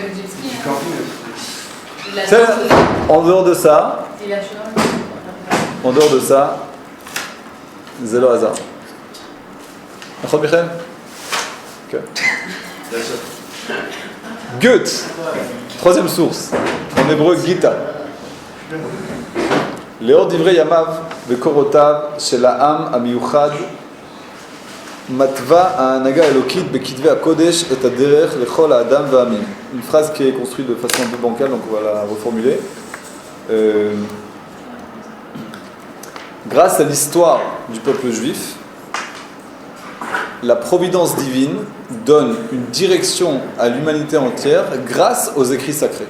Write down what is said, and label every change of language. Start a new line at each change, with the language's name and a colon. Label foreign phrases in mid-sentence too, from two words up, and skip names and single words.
French: En dehors de ça, zéro hasard. D'accord, Michel? Ok. Goethe, troisième source, en hébreu Gita.
Hebrew: לאור דברי ימיו וקורותיו של העם המיוחד מתווה ההנהגה האלוקית בכתבי הקודש את הדרך לכל האדם והעמים.
French: Une phrase qui est construite de façon un peu bancale, donc on va la reformuler. Grâce à l'histoire du peuple juif, la providence divine donne une direction à l'humanité entière grâce aux écrits sacrés.